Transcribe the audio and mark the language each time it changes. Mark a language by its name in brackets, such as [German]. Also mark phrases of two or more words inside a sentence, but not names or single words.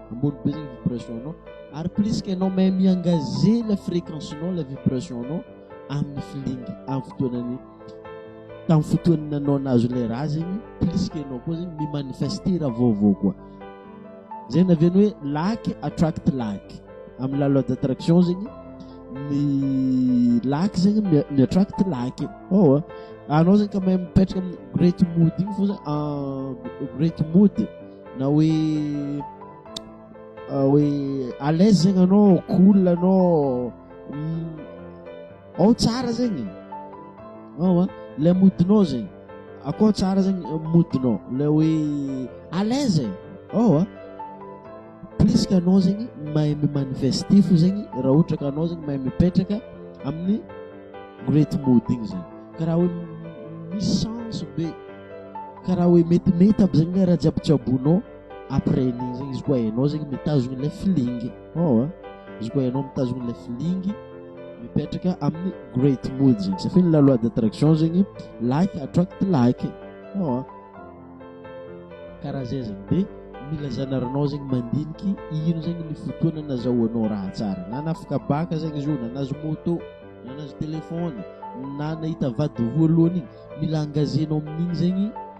[Malagasy] Ambony be zegny vibration anao. Ary [French] plus que [Malagasy] anao même mi-engager [French] la fréquence [Malagasy] anao, [French] la vibration [Malagasy] anao amin'ny feeling amin'ny fotoanany tamin'ny fotoana anao nahazo le raha zegny, [French] plus que [Malagasy] anao koa zegny mi-manifester raha vaovao koa. Zay naveny hoe [English] like attract like. [Malagasy] Amin'ny [French] la loi d'attraction [Malagasy] zegny ny like zegny mi-attract like. Anao zegny [French] quand même [Malagasy] mipetraka amin'ny [English] great mood [Malagasy] igny fô zegny [English] great mood [Malagasy] na hoe [French] à l'aise [Malagasy] zegny anao, cool anao, tsara zegny. Le moodinao zegny akao tsara zegny moodinao, le hoe [French] à l'aise. Plus que [Malagasy] anao zegny mahay mimanifester fo zegny raha ohatra ka anao zegny mahay mipetraka amin'ny [English] great mood [Malagasy] igny zegny. Karaha hoe misy sens be, karaha hoe metimety aby zegny raha jiabijiabonao après igny zegny izy koa hainao zegny mitazogny le feeling. Izy koa hainao mitazogny le feeling mipetraka amin'ny [English] great mood [Malagasy] zegny. [French] Ça fait la loi d'attraction zegny [English] like attract like. [Malagasy] Karaha zay zegny de mila zanaranao zegny mandiniky ino zegny ny fotoana nazahoanao raha tsara. Na nafika baka zegny izy io, na nazo moto, na nazo telefôny, na nahita vady voalohany igny, mila engagenao amin'igny zegny.